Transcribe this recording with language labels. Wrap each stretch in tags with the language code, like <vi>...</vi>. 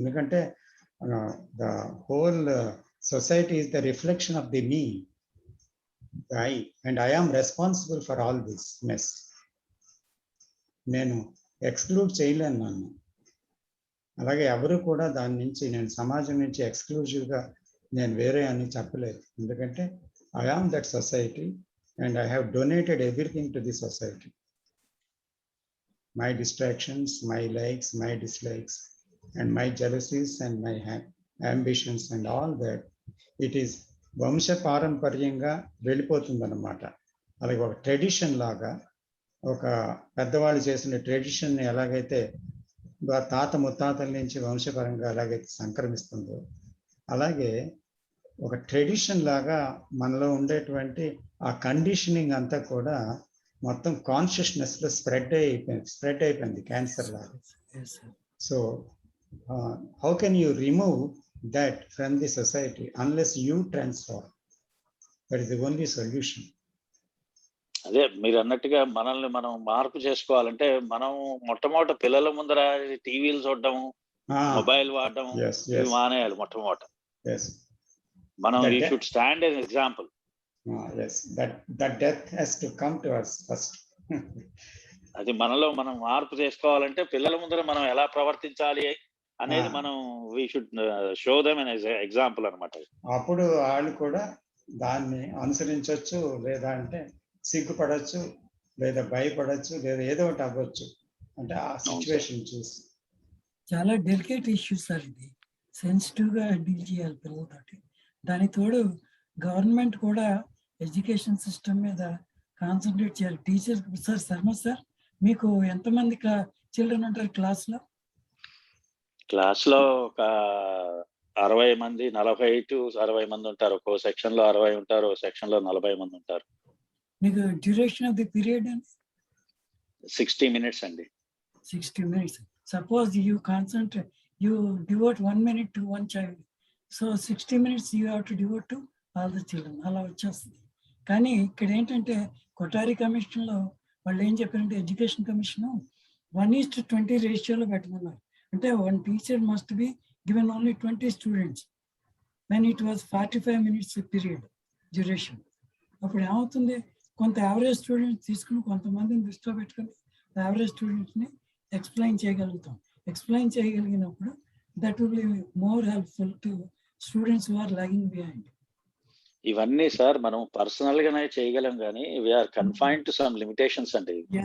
<en>ఎందుకంటే the whole society is the reflection of the me, I, and I am responsible for all this mess.</en> <te>నేను exclude చేయలేను నన్ను, అలాగే ఎవరు కూడా దాని నుంచి, నేను సమాజం నుంచి ఎక్స్క్లూజివ్గా నేను వేరే అని చెప్పలేదు.</te> <en>ఎందుకంటే I am that society and I have donated everything to the society. My distractions, my likes, my dislikes, and my jealousies and my ambitions and all that, it is వంశ పారంపర్యంగా వెళ్ళిపోతుందన్నమాట.</en> <te>అలాగే ఒక ట్రెడిషన్ లాగా, ఒక పెద్దవాళ్ళు చేసిన ట్రెడిషన్ని ఎలాగైతే తాత ముత్తాతల నుంచి వంశపరంగా ఎలాగైతే సంక్రమిస్తుందో, అలాగే ఒక ట్రెడిషన్ లాగా మనలో ఉండేటువంటి ఆ కండిషనింగ్ అంతా కూడా మొత్తం కాన్షియస్నెస్ లో స్ప్రెడ్ అయిపోయింది క్యాన్సర్ లాగా.</te> <en>So how can you remove that from the society unless you transform? That is the only solution.</en> <te>అదే మీరు అన్నట్టుగా మనల్ని మనం మార్పు చేసుకోవాలంటే మనం మొట్టమొదట పిల్లల ముందర టీవీలు చూడడం, మొబైల్ వాడడం ఇవి మానేయాలి మొట్టమొదట.</te> <en>మనం we should stand as an example. Yes, that death has to come to us first.</en> <te>అది మనలో మనం మార్పు చేసుకోవాలంటే పిల్లల ముందర మనం ఎలా ప్రవర్తించాలి అనేది మనం</te> <en>we should show them as an example</en> <te>అన్నమాట. అప్పుడు వాళ్ళు కూడా దాన్ని అనుసరించవచ్చు, లేదా అంటే సిగ్గుపడవచ్చు, లేదా భయపడవచ్చు, లేదా ఏదో ఒకటి అవ్వచ్చు. అంటే ఆ సిచ్యువేషన్ చూసి. చాలా డెలికేట్ ఇష్యూ సార్ ఇది. సెన్సిటివ్గా డీల్ చేయాలి పిల్లలతోటి. దానికి తోడు గవర్నమెంట్ కూడా ఎడ్యుకేషన్ సిస్టమ్ మీద కాన్సన్ట్రేట్ చేయాలి. టీచర్ సార్ శర్మ సార్, మీకు ఎంతమంది చిల్డ్రన్ ఉంటారు క్లాస్లో? క్లాస్లో ఒక 60 మంది, 40 to 60 మంది ఉంటారు. ఒక్కో సెక్షన్ లో 60 ఉంటారు, సెక్షన్ లో 40 మంది ఉంటారు.</te> <en>మీకు duration of the period అండి? 60 minutes అండి. 60 minutes. Suppose you concentrate, you devote 1 minute to one child. So 60 minutes you have to devote to all the children.</en> <te>అలా వచ్చేస్తుంది. కానీ ఇక్కడ ఏంటంటే కొఠారి కమిషన్లో వాళ్ళు ఏం చెప్పారంటే, ఎడ్యుకేషన్ కమిషన్ 1:20 రేషియోలో పెట్టమన్నారు.</te> <en>అంటే 1 teacher must be given only 20 students when it was 45 minutes period duration.</en> <te>అప్పుడు ఏమవుతుంది, కొంత యావరేజ్ స్టూడెంట్స్ తీసుకుని కొంతమందిని దృష్టిలో పెట్టుకుని యావరేజ్ స్టూడెంట్స్ని ఎక్స్ప్లెయిన్ చేయగలుగుతాం. Explain చేయగలిగినప్పుడు</te> <en>That will be more helpful to students who are lagging behind.</en> <te>ఇవన్నీ సార్ మనం పర్సనల్ గానే చేయగలం, కానీ</te> <en>we are confined to some limitations</en> <te>అండి.</te>